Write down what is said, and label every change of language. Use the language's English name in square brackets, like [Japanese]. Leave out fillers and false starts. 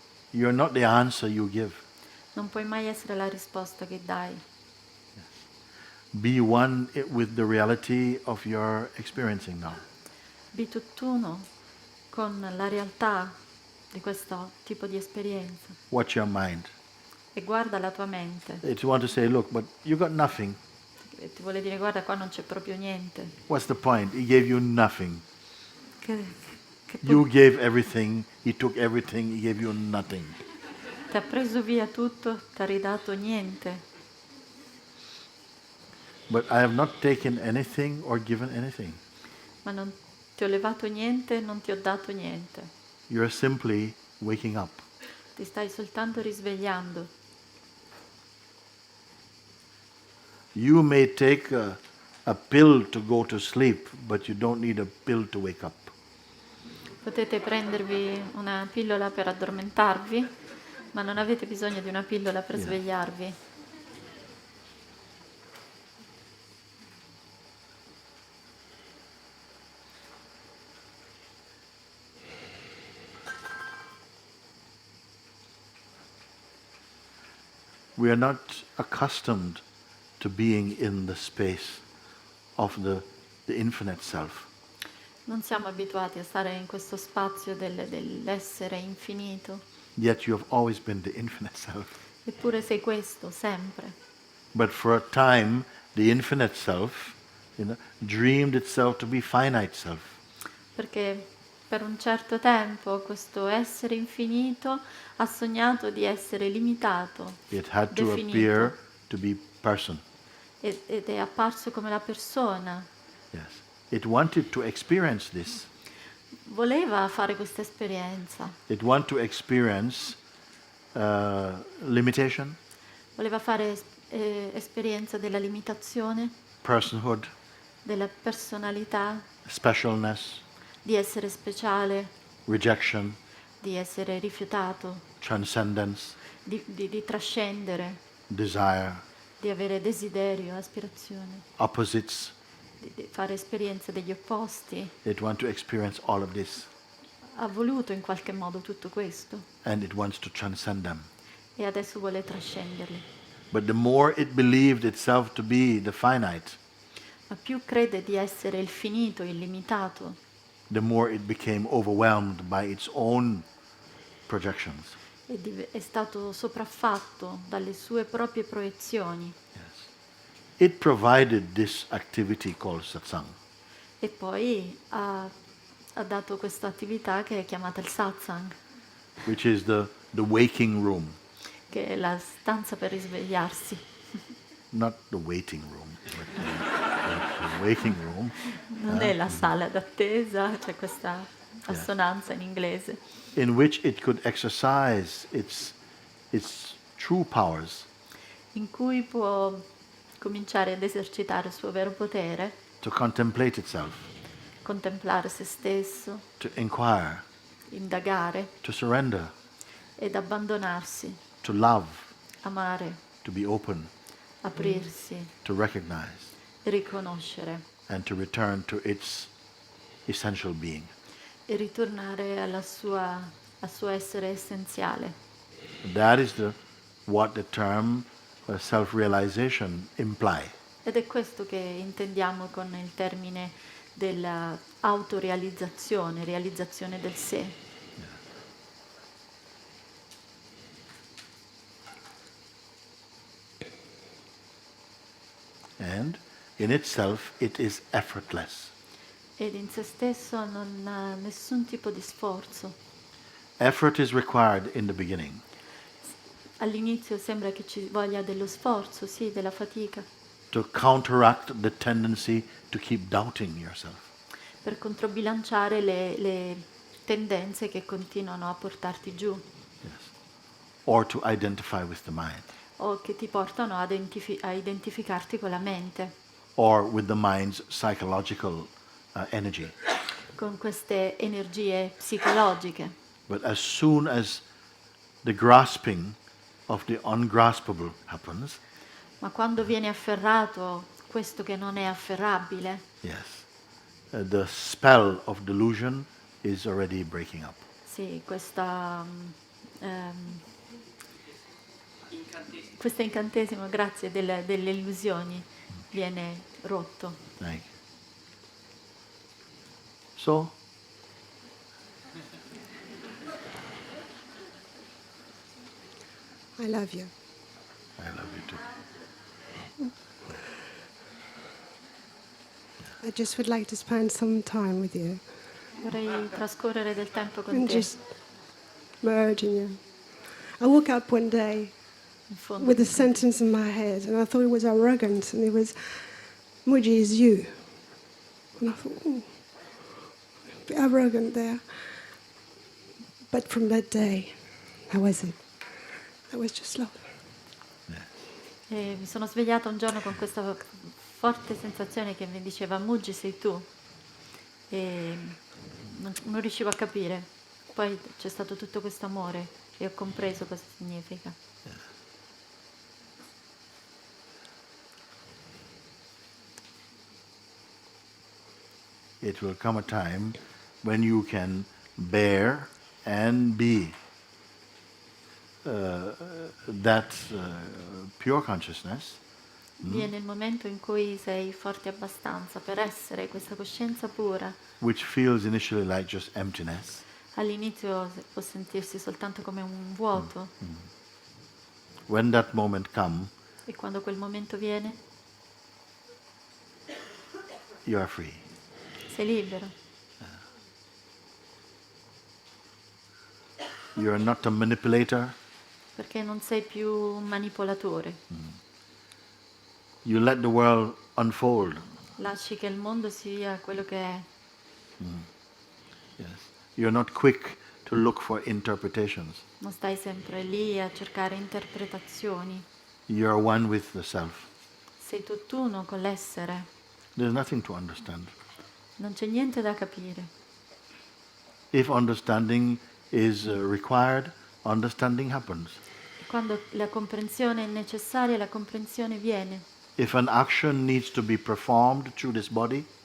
[English] You're not the answer you give. [Italian] Non puoi mai essere la risposta che dai. [English] Be one with the reality of your experiencing now. [Italian] Be tutt'uno con la realtà di questo tipo di esperienza. [English] Watch your mind. [Italian] E guarda la tua mente. [English] If you want to say, look, but you got nothing, [Italian] E ti vuole dire, guarda, qua non c'è proprio niente. [English] what's the point? He gave you nothing. [Italian] Che [English] You gave everything, he took everything, he gave you nothing. [Italian] ti ha preso via tutto, ti ha ridato niente. [English] But I have not taken anything or given anything. [Italian] Ma non ti ho levato niente, non ti ho dato niente. [English] You're simply waking up. [Italian] Ti stai soltanto risvegliando. [English] You may take a pill to go to sleep, but you don't need a pill to wake up. [Italian] Potete prendervi una pillola per addormentarvi, ma non avete bisogno di una pillola per svegliarvi. [English] We are not accustomed to being in the space of the infinite self. [Italian] Non siamo abituati a stare in questo spazio dell'essere infinito, [English] Yet you have always been the infinite self. [Italian] eppure sei questo, sempre. [English] But for a time, the infinite self, dreamed itself to be finite self. [Italian] Perché per un certo tempo questo essere infinito ha sognato di essere limitato, [English] It had to [Italian] definito, [English] appear to be person. [Italian] ed è apparso come la persona. [English] Yes. It wanted to experience this. [Italian] Voleva fare questa esperienza, [English] It wanted to experience limitation, [Italian] voleva fare esperienza della limitazione, [English] personhood, [Italian] della personalità, [English] specialness, [Italian] di essere speciale, [English] rejection, [Italian] di essere rifiutato, [English] transcendence, [Italian] di trascendere, [English] desire, [Italian] di avere desiderio, aspirazione, [English] opposites. [Italian] di fare esperienza degli opposti. [English] It wants to experience all of this. [Italian] Ha voluto in qualche modo tutto questo [English] And it wants to transcend them. [Italian] e adesso vuole trascenderli. [English] But the more it believed itself to be the finite, [Italian] Ma più crede di essere il finito, il limitato, [English] the more it became overwhelmed by its own projections. [Italian] è stato sopraffatto dalle sue proprie proiezioni. [English] It provided this activity called satsang. [Italian] E poi ha dato questa attività che è chiamata il Satsang, [English] Which is the waking room, [Italian] che è la stanza per risvegliarsi. [English] not the waiting room, but the waking room, [Italian] Non è la sala d'attesa, c'è questa assonanza in inglese, [English] in which it could exercise its true powers [Italian] in cui può cominciare ad esercitare il suo vero potere, [English] to contemplate itself, [Italian] contemplare se stesso, [English] to inquire, [Italian] indagare [English] to surrender, [Italian] ed abbandonarsi, [English] to love, [Italian] amare, [English] to be open, [Italian] aprirsi, [English] to recognize, [Italian] riconoscere [English] and to return to its essential being. [Italian] e ritornare al suo essere essenziale. [English] That is what the term self-realization imply. [Italian] Ed è questo che intendiamo con il termine dell'autorealizzazione, realizzazione del sé. [English] And in itself, it is effortless. [Italian] Ed in se stesso non ha nessun tipo di sforzo. [English] Effort is required in the beginning, [Italian] All'inizio sembra che ci voglia dello sforzo, sì, della fatica, [English] to counteract the tendency to keep doubting yourself. [Italian] per controbilanciare le tendenze che continuano a portarti giù [English] Yes. Or to identify with the mind, [Italian] o che ti portano a identificarti con la mente, [English] or with the mind's psychological energy. [Italian] con queste energie psicologiche. [English] But as soon as the grasping of the ungraspable happens, [Italian] Ma quando viene afferrato questo che non è afferrabile, [English] yes, the spell of delusion is already breaking up. [Italian] sì, questa Questo incantesimo, grazie, delle illusioni viene rotto. [English] Thank you. So, I love you. I love you too. I just would like to spend some time with you [Italian] Vorrei trascorrere del tempo con [English] and just merge in you. I woke up one day [Italian] in fondo. [English] with a sentence in my head, and I thought it was arrogant, and it was, Mooji is you. And I thought, a bit arrogant there. But from that day, that was it. That was just love. [Italian] E mi sono svegliata un giorno con questa forte sensazione che mi diceva Mooji sei tu, e non riuscivo a capire. Poi c'è stato tutto questo amore e ho compreso cosa significa. [English] It will come a time when you can bear and be that pure consciousness [Italian] Viene il momento in cui sei forte abbastanza per essere questa coscienza pura. [English] which feels initially like just emptiness, [Italian] All'inizio può sentirsi soltanto come un vuoto, [English] when that moment comes, [Italian] e quando quel momento viene [English] you are free. [Italian] sei libero. [English] You are not a manipulator. [Italian] Perché non sei più un manipolatore. [English] You let the world unfold. [Italian] Lasci che il mondo sia quello che è. [English] Yes. You're not quick to look for interpretations. [Italian] Non stai sempre lì a cercare interpretazioni. [English] You're one with the self. [Italian] Sei tutt'uno con l'essere. [English] There's nothing to understand. [Italian] Non c'è niente da capire. [English] If understanding is required, understanding happens. [Italian] E quando la comprensione è necessaria, la comprensione viene. [English] If an action needs to be performed through this body,